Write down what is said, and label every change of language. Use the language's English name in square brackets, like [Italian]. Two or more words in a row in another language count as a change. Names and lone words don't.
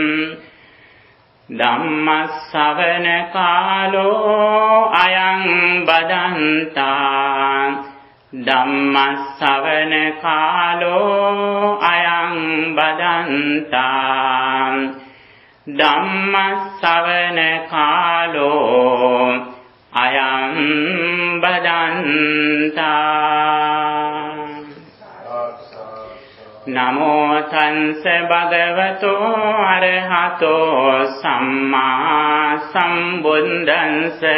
[Pali] ධම්මස්සවන කාලෝ අයං බදන්තා ධම්මස්සවන කාලෝ අයං බදන්තා ධම්මස්සවන කාලෝ අයං බදන්තා නමෝ තංස භගවතෝ අරහතෝ සම්මා සම්බුද්දන්ස